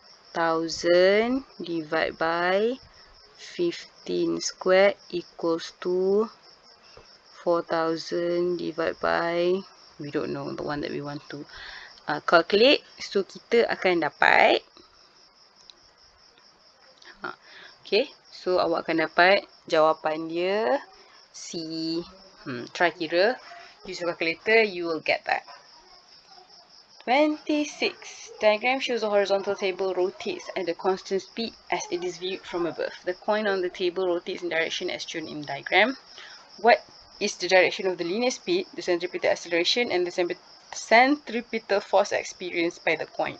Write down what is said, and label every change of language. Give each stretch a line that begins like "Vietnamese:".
English: 1000 divided by 15 squared equals to 4000 divided by, we don't know the one that we want to calculate.
Malay: So kita akan dapat okay, so awak akan dapat jawapan dia C.
English: Try kira, use your calculator, you will get that. 26. Diagram shows a horizontal table rotates at a constant speed as it is viewed from above. The coin on the table rotates in direction as shown in the diagram. What is the direction of the linear speed, the centripetal acceleration, and the centripetal force experienced by the coin?